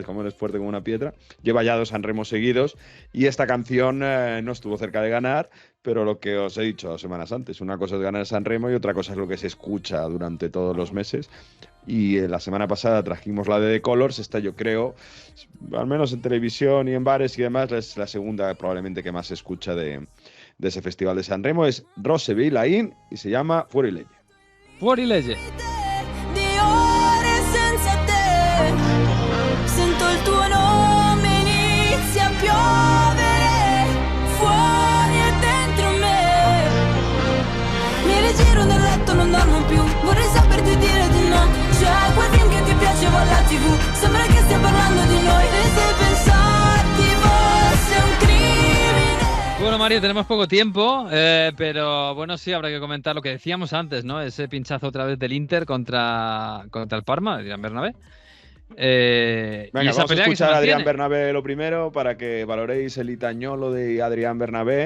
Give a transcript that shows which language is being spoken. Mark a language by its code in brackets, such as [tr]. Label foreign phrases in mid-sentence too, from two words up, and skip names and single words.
[es] Como eres fuerte como una piedra. Lleva ya 2 San Remos seguidos y esta canción no estuvo cerca de ganar, pero lo que os he dicho 2 semanas antes, una cosa es ganar San Remo y otra cosa es lo que se escucha durante todos los meses. Y la semana pasada trajimos la de The Colors, esta yo creo, al menos en televisión y en bares y demás, es la segunda probablemente que más se escucha de ese festival de San Remo, es Roseville Ain y se llama Fuori Legge. [it] Fuori legge. Di ore senza te, sento il tuo nome, inizia a piovere, fuori e dentro me. Mi rigiro nel letto, non dormo più, vorrei saperti dire di no. C'è quel film che ti piaceva alla TV, sembra che stia parlando di noi, e se pensarti fosse un crimine. [es] Bueno, Mario, tenemos poco tiempo, pero bueno, sí, habrá que comentar lo que decíamos antes, ¿no? Ese pinchazo otra vez del Inter contra el Parma, Adrián Bernabé. Venga, y esa vamos a pelea que se escuchar a Adrián mantiene. Bernabé lo primero para que valoréis el itañolo de Adrián Bernabé.